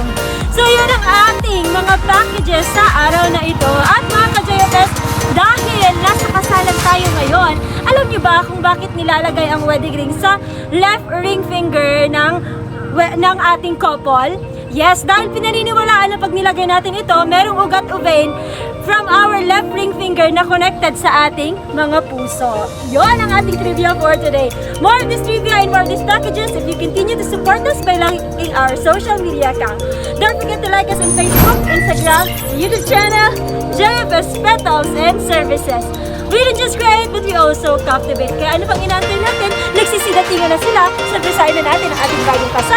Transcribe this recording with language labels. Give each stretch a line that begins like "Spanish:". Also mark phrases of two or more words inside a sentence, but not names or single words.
Filipino: So yun ang ating mga packages sa araw na ito. At mga ka-JFS, dahil nasa kasalan tayo ngayon, alam niyo ba kung bakit nilalagay ang
English: wedding ring
Filipino: sa
English: left ring finger
Filipino: ng ating couple? Yes, dahil pinaniniwalaan na pag nilagay natin ito, merong ugat o vein
English: from our left ring finger
Filipino: na connected sa ating mga puso. Yon ang ating
English: trivia for today. More of this trivia and more of these packages if you continue to support us by liking our social media account. Don't forget to like us on Facebook, Instagram, YouTube channel, JFS Petals and Services. We don't just create, but we also captivate.
Filipino: Kaya ano pang inaantay natin? Nagsisidatingan na sila. Surprisein na natin ang ating bagong kasal.